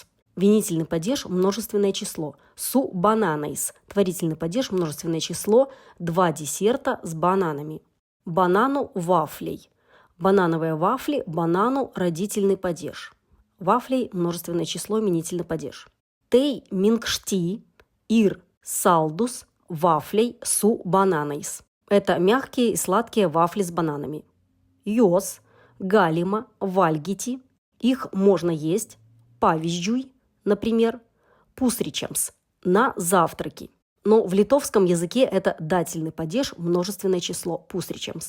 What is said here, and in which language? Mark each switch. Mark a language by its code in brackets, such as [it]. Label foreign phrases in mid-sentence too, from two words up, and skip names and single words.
[ru] Винительный падеж, множественное число. [lt] Su bananais. [ru] Творительный падеж, множественное число. 2 десерта с бананами. [lt] Банану вафлей. [ru] Банановые вафли, банану родительный падеж. Вафлей, множественное число, именительный падеж. [lt] Tai minkšti ir saldūs vafliai su bananais. [ru] Это мягкие и сладкие вафли с бананами. [lt] Juos galima valgyti. [ru] Их можно есть, павизджуй, например, пусричамс, на завтраки. Но в литовском языке это дательный падеж, множественное число, пусричамс.